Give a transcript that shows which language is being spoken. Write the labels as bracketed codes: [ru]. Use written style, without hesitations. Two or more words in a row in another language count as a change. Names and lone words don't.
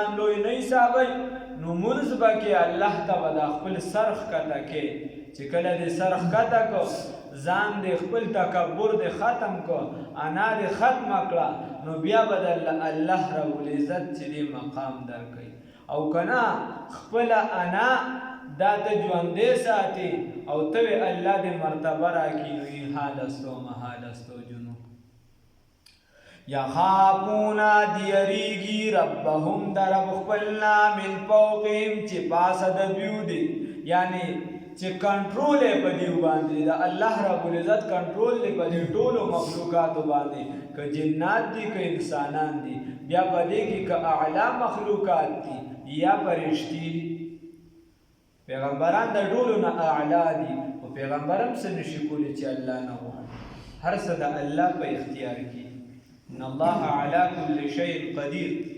[ps] لوی نه حسابوي نو مونځ به کې الله ته به د خپل سر ښکته کې چې کله دې سر ښکته کو ځان دې خپل تکبر دې ختم کو انا دې ختمه کړه نو بیا به د [ar] الله رب العزت [ps] چې دې مقام درکوي او کنه خپل انا دا ته ژوندی ساتي او ته الله دې مرتبه راکړي نو [fa] این حال است و محال است و جنون [ps] یخافون دیریږي ربهم د رب خپلنا [ar] من فوقهم [ps] چې پاسه د دوی دی یعنی چې کنټرول یې په دیو باندې د [ar] الله رب العزت [ps] کنټرول دی په دې ټولو مخلوقاتو باندې که جنات دي که انسانان دي بیا په دې کې که اعلی مخلوقات دي یا فرشتي پیغمبران د ټولو نه اعلی دي او پیغمبر هم څه نشي کولی چې الله نه وغواړي هر څه د الله په اختیار کې [ar] ان الله علی کل شیء قدیر